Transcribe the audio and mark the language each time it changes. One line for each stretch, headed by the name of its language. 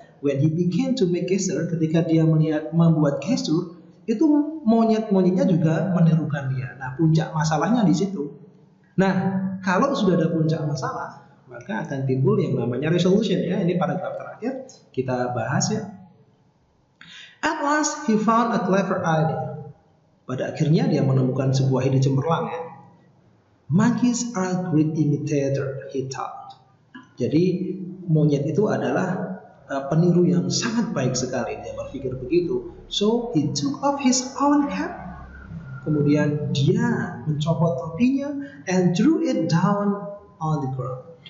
English: When he began to make gesture,
Indonesian: ketika dia membuat gesture, itu monyet-monyetnya juga menirukan dia. Nah, puncak masalahnya di situ. Nah, kalau sudah ada puncak masalah, maka akan timbul yang namanya resolution ya. Ini paragraf terakhir kita bahas ya.
English: At last he found a clever idea.
Indonesian: Pada akhirnya dia menemukan sebuah ide cemerlang ya.
English: Monkeys are great imitator, he thought.
Indonesian: Jadi monyet itu adalah peniru yang sangat baik sekali. Dia berpikir begitu.
English: So he took off his own cap.
Indonesian: Kemudian dia mencopot topinya
English: and drew it down on the ground.